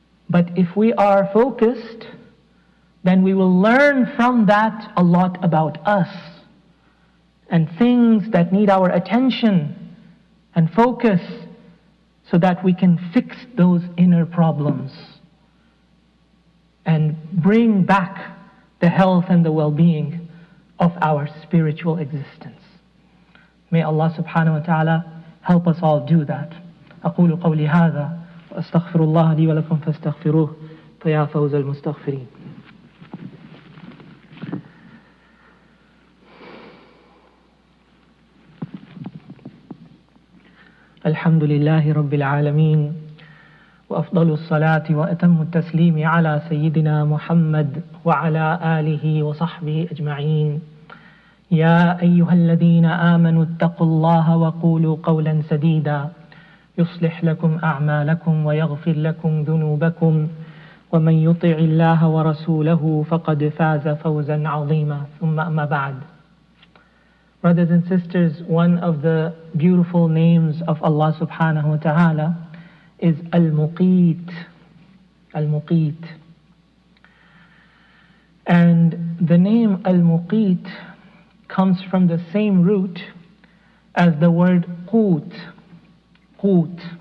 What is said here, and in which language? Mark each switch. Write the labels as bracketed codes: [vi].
[en] But if we are focused, then we will learn from that a lot about us and things that need our attention and focus, so that we can fix those inner problems and bring back the health and the well-being of our spiritual existence. May Allah subhanahu wa ta'ala help us all do that. [ar] أقول قولي هذا وأستغفر الله لي ولكم فاستغفروه فيا فوز المستغفرين. الحمد لله رب العالمين وأفضل الصلاة وأتم التسليم على سيدنا محمد وعلى آله وصحبه أجمعين. يا أيها الذين آمنوا اتقوا الله وقولوا قولا سديدا يصلح لكم أعمالكم ويغفر لكم ذنوبكم ومن يطع الله ورسوله فقد فاز فوزا عظيما. ثم أما بعد. [en] Brothers and sisters, one of the beautiful names of Allah subhanahu wa ta'ala is Al-Muqit. Al-Muqit. And the name Al-Muqit comes from the same root as the word Qut. Qut.